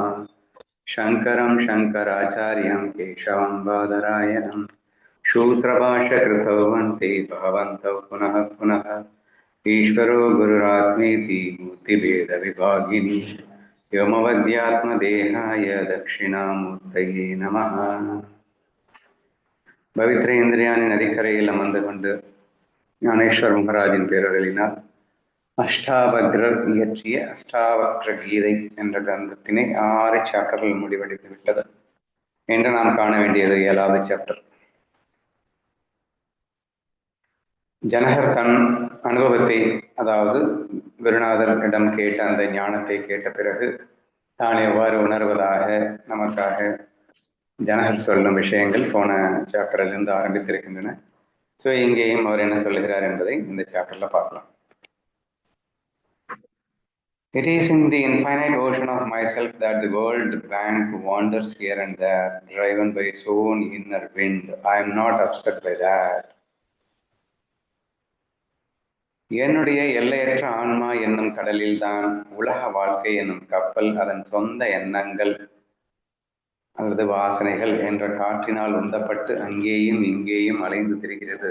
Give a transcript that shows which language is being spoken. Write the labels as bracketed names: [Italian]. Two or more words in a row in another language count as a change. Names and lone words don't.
[Sanskrit] शङ्करं शङ्कराचार्यं केशवं बादरायणं सूत्रभाष्यकृतौ वन्दे भगवन्तौ पुनः पुनः। ईश्वरो गुरुरात्मेति मूर्तिभेदविभागिनी व्योमवद्यात्मदेहाय दक्षिणामूर्तये नमः। [Tamil] பவித்ரேந்திரியானின் நதிக்கரையில் அமர்ந்து கொண்டு ஞானேஸ்வர மகராஜின் பேரொருளினால் அஷ்டாவக்ரர் இயற்றிய அஷ்டாவக்ர கீதை என்ற கிரந்தத்தினை 6 சாப்டர்கள் முடிவடைந்து விட்டது. என்று நாம் காண வேண்டியது 7வது சாப்டர். ஜனகர் தன் அனுபவத்தை, அதாவது குருநாதரிடம் கேட்ட அந்த ஞானத்தை கேட்ட பிறகு தான் எவ்வாறு உணர்வதாக நமக்காக ஜனகர் சொல்லும் விஷயங்கள் போன சாப்டரிலிருந்து ஆரம்பித்திருக்கின்றன. ஸோ இங்கேயும் அவர் என்ன சொல்லுகிறார் என்பதை இந்த சாப்டர்ல பார்க்கலாம். [English] It is in the infinite ocean of myself that the world bank wanders here and there, driven by its own inner wind. I am not upset by that. [Tamil] என்னுடைய எல்லையற்ற ஆன்மா என்னும் கடலில் தான் உலக வாழ்க்கை என்னும் கப்பல் அதன் சொந்த எண்ணங்கள் அல்லது வாசனைகள் என்ற காற்றினால் உந்தப்பட்டு அங்கேயும் இங்கேயும் அலைந்து திரிகிறது.